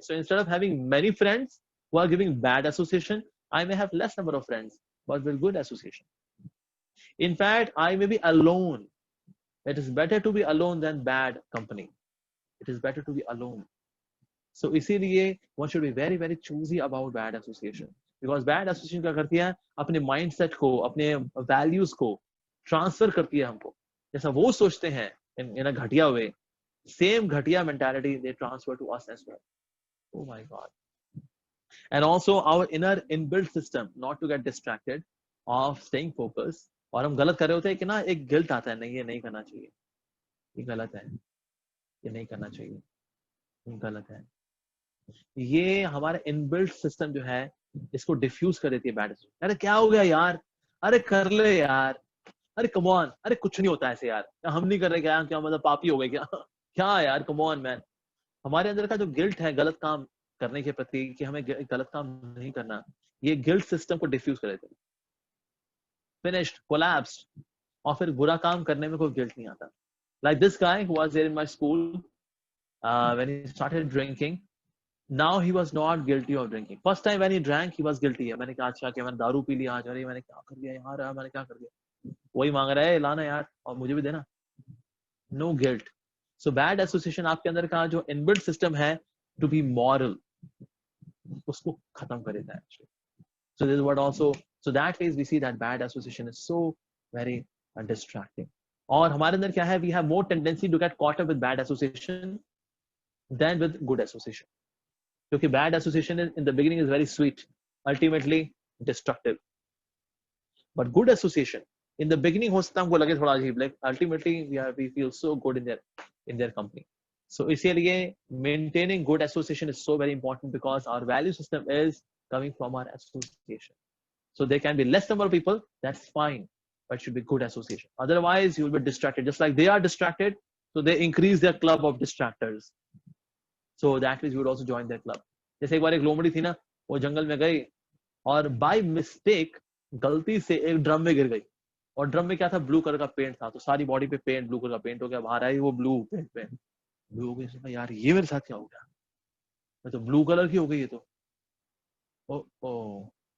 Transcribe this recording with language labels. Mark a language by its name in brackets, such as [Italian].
[English] So instead of having many friends who are giving bad association, I may have less number of friends but with good association. In fact, I may be alone. It is better to be alone than bad company. It is better to be alone. So इसीलिए one should be very very choosy about bad association, because bad association [Hindi] क्या करती है, अपने mindset को, अपने values को transfer करती है हमको. जैसा वो सोचते हैं [English] in a घटिया way, same घटिया mentality they transfer to us as well. Oh my God. And also our inner inbuilt system not to get distracted of staying focused. [Hindi] और हम गलत कर रहे होते हैं कि ना, एक गिल्ट आता है, नहीं ये नहीं करना चाहिए, ये गलत है, ये नहीं करना चाहिए, ये गलत है. ये हमारा इनबिल्ट सिस्टम जो है इसको डिफ्यूज कर देती है बैड. अरे क्या हो गया यार, अरे कर ले यार, अरे [English] come on, [Hindi] अरे कुछ नहीं होता ऐसे यार, हम नहीं कर रहे क्या, क्या मतलब पापी हो गए क्या, क्या यार [English] Come on man. [Hindi] हमारे अंदर का जो गिल्ट है गलत काम करने के प्रति कि हमें गलत काम नहीं करना, ये गिल्ट सिस्टम को डिफ्यूज कर देते हैं. फिनिश्ड, कोलैप्स्ड, और फिर बुरा काम करने में कोई गिल्ट नहीं आता. [English] Like this guy who was there in my school, when he started drinking, now he was not guilty of drinking. First time when he drank, he was guilty. [Hindi] मैंने कहा अच्छा कि मैंने दारू पी लिया आज, अरे मैंने क्या कर दिया यार, मैंने क्या कर दिया, वही मांग रहा है लाना यार और मुझे भी देना. [English] No guilt. So bad association [Hindi] आपके अंदर का जो [English] inbuilt system [Hindi] है [English] to be moral, [Hindi] उसको खत्म कर देता है actually. [English] So this is what also, so that ways we see that bad association is so very distracting. [Hindi] और हमारे अंदर क्या है, [English] we have more tendency to get caught up with bad association than with good association. क्योंकि bad association in the beginning is very sweet, ultimately destructive. But good association in the beginning [Hindi] हो सकता है हमको लगे थोड़ा अजीब, [English] like ultimately we feel so good in their company. So इसीलिए maintaining good association is so very important, because our value system is coming from our association. So there can be less number of people, that's fine, but it should be good association. Otherwise, you will be distracted. Just like they are distracted, so they increase their club of distractors. So that means you would also join their club. [Hindi] जैसे एक बार एक लोमड़ी थी ना, वो जंगल में गई और [English] by mistake [Hindi] गलती से एक ड्रम में गिर गई. और ड्रम में क्या था, ब्लू कलर का पेंट था, तो सारी बॉडी पे पेंट, ब्लू कलर का पेंट हो गया, बाहर आई वो ब्लू पेंट पे, ब्लू हो गई, यार ये मेरे साथ क्या हो गया, मैं तो ब्लू कलर की हो गई ये तो। ओ, ओ।